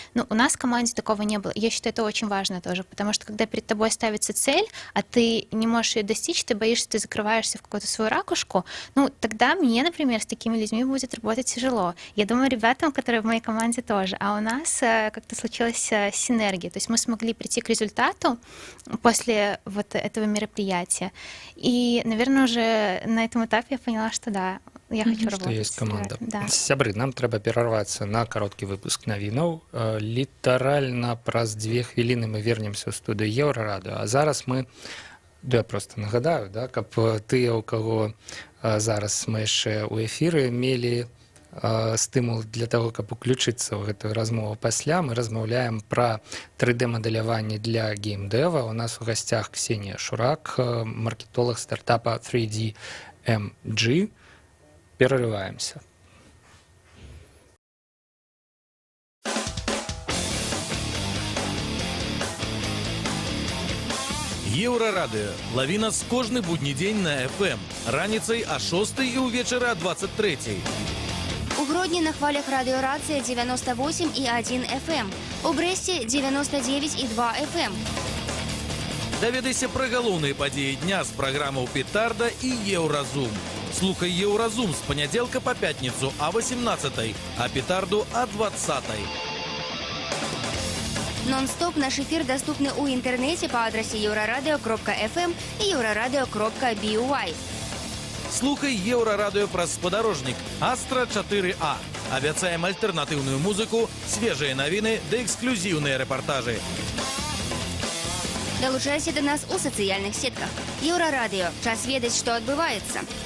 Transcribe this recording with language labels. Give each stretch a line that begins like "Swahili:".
Russian: Но у нас в команде такого не было. Я считаю, это очень важно тоже, потому что когда перед тобой ставится цель, а ты не можешь ее достичь, ты боишься, ты закрываешься в какую-то свою ракушку, ну, тогда мне, например, с такими людьми будет работать тяжело. Я думаю, ребятам, которые в моей команде, тоже. А у нас как-то случилась синергия. То есть мы смогли прийти к результату после вот этого мероприятия. И, наверное, уже на этом этапе я поняла, что да, я хочу работать. Что есть команда. Да.
Belarusian: Сябры, нам трэба перарвацца на кароткі выпуск навінаў. Літаральна праз 2 хвіліны мы вернемся ў студыю Еўрарадыо. А зараз мы, я просто нагадаю, да, каб тыя, у каго зараз мы яшчэ ў эфіры мелі стымул для того, каб уключыцца ў гэтую размову пасля. Мы размаўляем пра 3D-мадэляванне для геймдэва. У нас у гасцях Ксения Шурак, маркетолог стартапа 3DMG.
Russian: Перерываемся.
Belarusian: Еўрарадыо. Лаві нас кожны будні дзень на FM. Раніцай а 6 і ўвечары а 23. У Гродні на хвалях радіорація 98,1 FM. У Брэсце 99,2 FM. Даведайся пра галоўныя падзеі дня з праграмаў «Петарда» і «Еўразум». Слухай «Еўразум» з панядзелка па пятніцу а 18, а «Петарду» а 20. Нон-стоп наш эфир доступны ў інтэрнэце па адрасе euraradio.fm і euraradio.by. Слухай Еўрарадыо праз спадарожнік Астра 4А. Абяцаем альтэрнатыўную музыку, свежыя навіны ды эксклюзіўныя рэпартажы. Далучайся до нас у сацыяльных сетках. Еўрарадыё. Час ведаць, што адбываецца.